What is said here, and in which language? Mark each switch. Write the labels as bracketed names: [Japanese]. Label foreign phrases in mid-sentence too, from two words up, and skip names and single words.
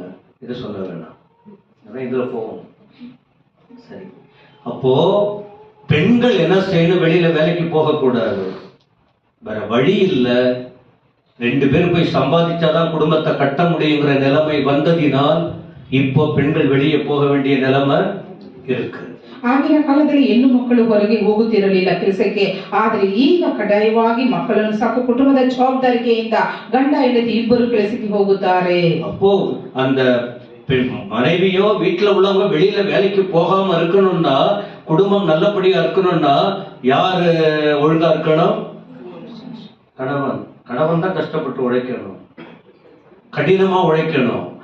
[Tamil] இதை சொல்ல வேண்டாம், இதுல போவோம். சரி, அப்போ பெண்கள் என்ன செய்யணும்? வெளியில வேலைக்கு போக கூடாது, வேற வழி இல்லை. 2 பேரும் போய் சம்பாதிச்சாதான் குடும்பத்தை கட்ட முடியுங்கிற நிலைமை வந்ததினால் இப்போ பெண்கள் வெளியே போக வேண்டிய நிலைமை இருக்கு. [Kannada] ಆಗಿನ ಕಾಲದಲ್ಲಿ ಹೆಣ್ಣು ಮಕ್ಕಳು ಹೊರಗೆ ಹೋಗುತ್ತಿರಲಿಲ್ಲ ಕೆಲಸಕ್ಕೆ. ಆದ್ರೆ ಈಗ ಕಡ್ಡಾಯವಾಗಿ ಮಕ್ಕಳನ್ನು ಸಾಕು ಕುಟುಂಬದ ಜವಾಬ್ದಾರಿಕೆಯಿಂದ ಗಂಡ ಹೆಂಡತಿ ಇಬ್ಬರು ಕೆಲಸಕ್ಕೆ ಹೋಗುತ್ತಾರೆ. [Tamil] அப்போ அந்த மனைவியோ வீட்டுல உள்ளவங்க வெளியில வேலைக்கு போகாம இருக்கணும்னா, குடும்பம் நல்லபடியா இருக்கணும்னா யாரு ஒழுங்கா இருக்கணும்? கணவன். கணவன் தான் கஷ்டப்பட்டு உழைக்கணும், கடினமா உழைக்கணும்.